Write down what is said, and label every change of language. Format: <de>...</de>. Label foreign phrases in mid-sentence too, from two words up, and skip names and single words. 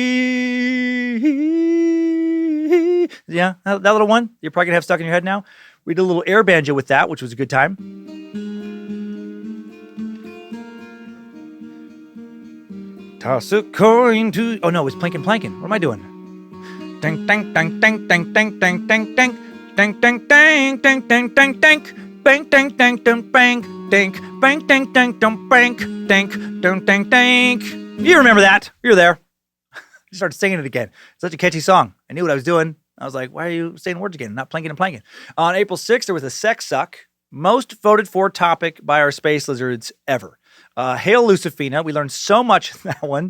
<en>Yeah, that little one you're probably going to have stuck in your head now. We did a little air banjo with that, which was a good time. Toss a coin to... Oh, no, it's Plankin' Plankin'. What am I doing? Dang, dang, dang, dang, dang, dang, dang, dang, dang, dang, dang, dang, dang, dang, dang, dang, bang, dang, dang, dang, bang, dang, bang, dang, dang, dang, bang, dang, dang, dang, dang. You remember that. You were there. I started singing it again. Such a catchy song. I knew what I was doing. I was like, why are you saying words again? Not planking and planking. On April 6th, there was a sex suck. Most voted for topic by our space lizards ever. Hail Lucifina. We learned so much in that one.</en>